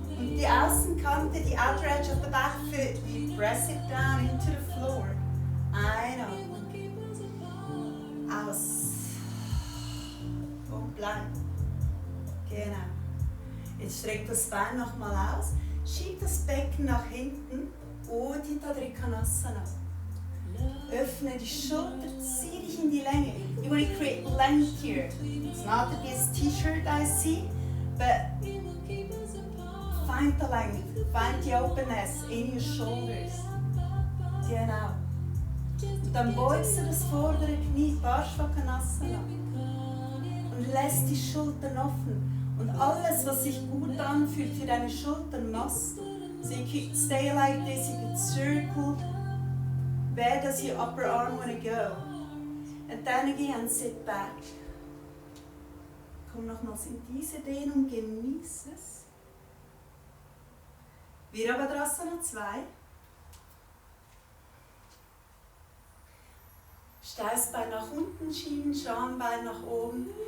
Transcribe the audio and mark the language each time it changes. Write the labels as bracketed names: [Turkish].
[German] Und die Außenkante, die [English] outer edge of the back foot, you press it down into the floor. [German] Einatmen. Aus. Und bleib. Genau. Jetzt streck das Bein nochmal aus. Schieb das Becken nach hinten. Udita Trikonasana. Öffne die Schulter, zieh dich in die Länge. [English] You want to create length here. It's not this t-shirt I see, but find the length, find the openness in your shoulders. [German] Genau. Und dann beugst du das vordere Knie, Parshvakonasana. Und lässt die Schultern offen. Und alles, was sich gut anfühlt für deine Schultern, machst du. [English] So you could stay like this, you could circle. Where does your upper arm want to go? And then again, sit back. [German] Komm nochmals in diese Dehnung, genieß es. Virabhadrasana 2. Steißbein nach unten schieben, Schambein nach oben.